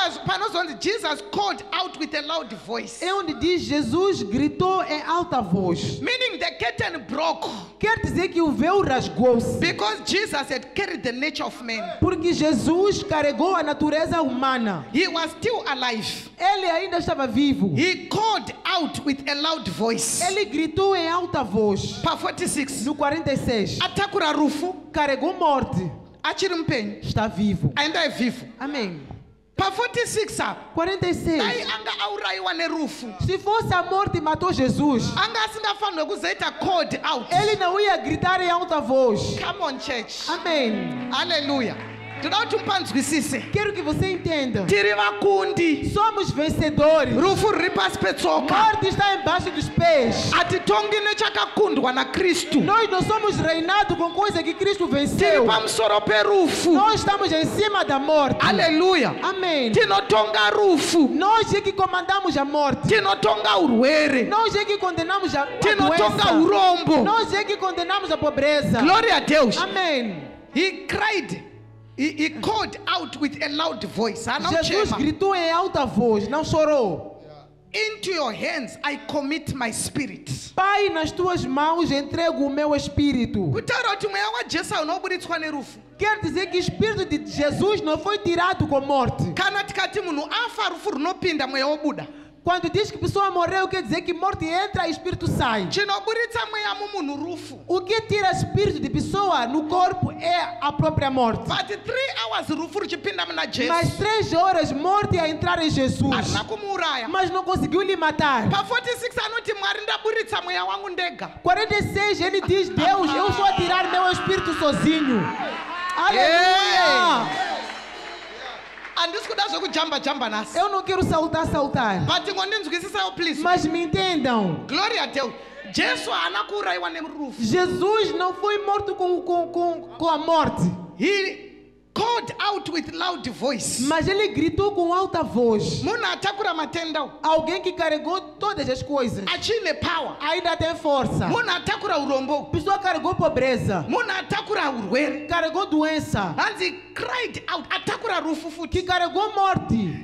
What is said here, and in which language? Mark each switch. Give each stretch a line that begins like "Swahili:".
Shona: Panozonzi,
English: Jesus called out with a loud voice.
Portuguese: É onde diz Jesus gritou em alta voz.
English: Meaning the curtain broke.
Portuguese: Quer dizer que o véu rasgou-se.
English: Because Jesus had carried the nature of man.
Portuguese: Porque Jesus carregou a natureza humana.
English: He was still alive.
Portuguese: Ele ainda estava vivo.
English: He called out with a loud voice.
Portuguese: Ele gritou em alta voz.
Shona: Pa 46.
Portuguese: No 46.
Shona: Atakura rufu.
Portuguese: Carregou morte.
Shona: Achiri mpenyu.
Portuguese: Está vivo. Ainda é vivo. Amém.
Shona: Pa 46. 46. Dai anga auraiwa nerufu.
Portuguese: Se fosse a morte matou Jesus,
Shona: Anga asingafanwe kuzoita
English: called out.
Portuguese: ele não ia gritar em alta voz.
English: Come on, church. Amém.
Shona: Hallelujah. Toda kuti mupanzwisise.
Portuguese: Quero que você entenda.
Shona: Tiri vakundi.
Portuguese: Somos vencedores.
Shona: Rufu riri pasi petsoka.
Portuguese: Morte está embaixo dos pés.
Shona: Atitongi nechakakundwa naKristu.
Portuguese: Nós não somos reinados com coisa que Cristo
Shona: Tiri
Portuguese: venceu.
Shona: pamusoro perufu.
Portuguese: Nós estamos em cima da morte. Hallelujah. Amém.
Shona: Tinotonga rufu.
Portuguese: Nós é que comandamos a morte.
Shona: Tinotonga urwere.
Portuguese: Nós é que condenamos a
Shona: Tinotonga
Portuguese: doença.
Shona: urombo.
Portuguese: Nós é que condenamos a pobreza. Glória a Deus. Amém.
English: He cried. He called out with a loud voice.
Portuguese: Jesus gritou em alta voz, não chorou.
English: Into your hands I commit my spirit.
Portuguese: Pai, nas tuas mãos entrego o meu espírito.
Shona: Kutaura kuti mweya waJesu unoburitswa nerufu.
Portuguese: Quer dizer que o espírito de Jesus não foi tirado com morte.
Shona: Kana tikati munhu afa rufu runopinda mweya wobuda.
Portuguese: Quando diz que a pessoa morreu, quer dizer que morte entra e espírito sai.
Shona: Chinoburitsa mweya mumunhu rufu.
Portuguese: O que tira espírito de pessoa no corpo é a própria morte.
English: But 3 hours
Shona: rufu ruchipinda muna Jesu.
Portuguese: Mas 3 horas morte a entrar em Jesus.
Shona: Arina kumuuraya.
Portuguese: Mas não conseguiu lhe matar.
Shona: Pa 46 anoti Mwari ndaburitsa mweya wangu ndega.
Portuguese: 46 ele diz, Deus, eu sou a tirar meu espírito sozinho. Aleluia!
Shona: Andisi kuda zvekujamba nasi.
Portuguese: Eu não quero saltar.
Shona: But ngondinzwisisawo please.
Portuguese: Mas me entendam. Glória a Deus.
Shona: Jesu haana kuurayiwa nerufu.
Portuguese: Jesus não foi morto com a morte.
English: He called out with loud voice.
Portuguese: Mas ele gritou com alta voz.
Shona: Munhu atakura matenda.
Portuguese: Alguém que carregou todas as coisas.
Shona: Achine power.
Portuguese: Ainda tem força.
Shona: Munhu atakura urombo.
Portuguese: Pessoa carregou pobreza.
Shona: Munhu atakura urwere.
Portuguese: Carregou doença.
Shona: Hanzi
English: cried out.
Shona: Atakura rufu futi.
Portuguese: Que carregou morte.